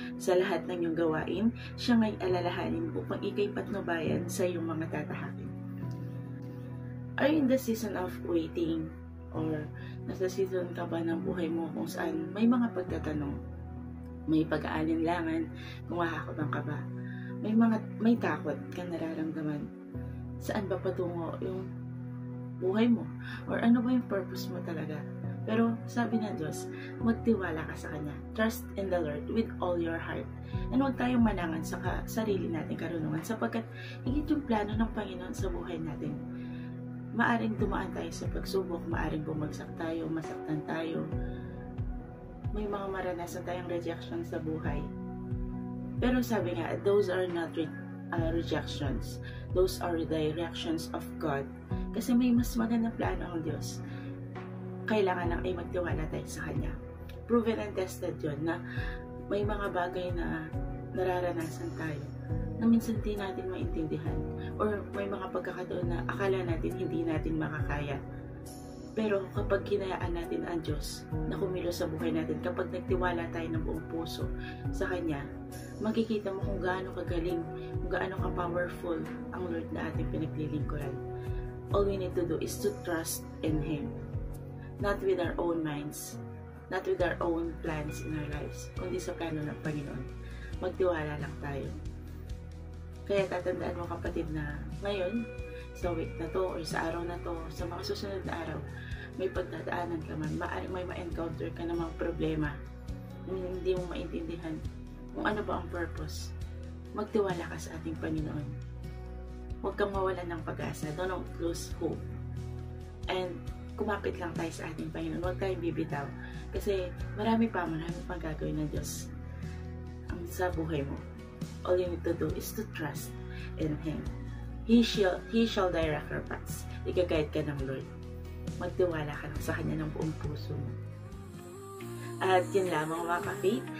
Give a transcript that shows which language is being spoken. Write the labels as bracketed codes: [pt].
[tl] Sa lahat ng iyong gawain, siya nga'y alalahanin upang ika'y patnubayan sa iyong mga tatahakin. [en] Are you in the season of waiting? [tl] Or nasa season ka ba ng buhay mo kung saan may mga pagtatanong, may pag-aalinlangan, kung makakabang ka ba, may takot kang nararamdaman, saan ba patungo yung buhay mo, or ano ba yung purpose mo talaga. Pero sabi ng Diyos, magtiwala ka sa Kanya. [en] Trust in the Lord with all your heart. [tl] And huwag tayong manangan sa sarili nating karunungan, sapagkat higit yung plano ng Panginoon sa buhay natin. Maaring dumaan tayo sa pagsubok, maaring bumagsak tayo, masaktan tayo. May mga maranasan tayong rejection sa buhay. Pero sabi nga, [en] those are not rejections. Those are directions of God. [tl] Kasi may mas magandang plano ang Diyos. Kailangan lang ay magtiwala tayo sa Kanya. [en] Proven and tested [tl] yun na may mga bagay na nararanasan tayo na minsan hindi natin maintindihan, or may mga pagkakataon na akala natin hindi natin makakaya. Pero kapag hinayaan natin ang Diyos na kumilos sa buhay natin, kapag nagtiwala tayo ng buong puso sa Kanya, makikita mo kung gaano kagaling, kung gaano ka-powerful ang Lord na ating pinaglilingkuran. [en] All we need to do is to trust in Him. Not with our own minds, not with our own plans in our lives, [tl] kundi sa plano ng Panginoon. Magtiwala lang tayo. Kaya tatandaan mo kapatid na ngayon, sa week na to, or sa araw na to, sa mga susunod na araw, may pagdadaanan ka man, maaaring may ma-encounter ka ng mga problema, hindi mo maintindihan kung ano ba ang purpose. Magtiwala ka sa ating Panginoon. Huwag kang mawalan ng pag-asa. [en] Don't lose hope. [tl] And kumapit lang tayo sa ating Panginoon. Huwag tayong bibitaw. Kasi marami pang gagawin ng Diyos sa buhay mo. [en] All you need to do is to trust in Him. He shall direct your paths. [tl] Ika-guide ka ng Lord. Magtiwala ka lang sa Kanya ng buong puso mo. At yun lamang mga ka-faith.